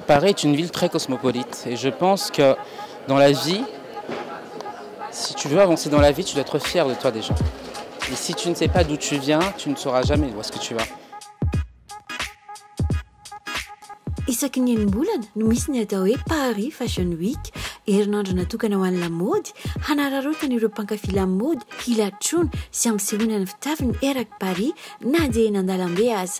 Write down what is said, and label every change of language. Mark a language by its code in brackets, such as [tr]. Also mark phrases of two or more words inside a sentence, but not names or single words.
[fr] Paris est une ville très cosmopolite et je pense que dans la vie, si tu veux avancer dans la vie, tu dois être fier de toi déjà. Et si tu ne sais pas d'où tu viens, tu ne sauras jamais où est-ce que tu vas. [mg] Isaky ny enim-bolana no misy ny atao hoe Paris Fashion Week, herinandro natokana ho an'ny lamaody, hanararaotana ireo mpankafy lamaody hilatroana sy ampisehoana ny fitafiany eraky Paris na dia eny an-dalambe aza.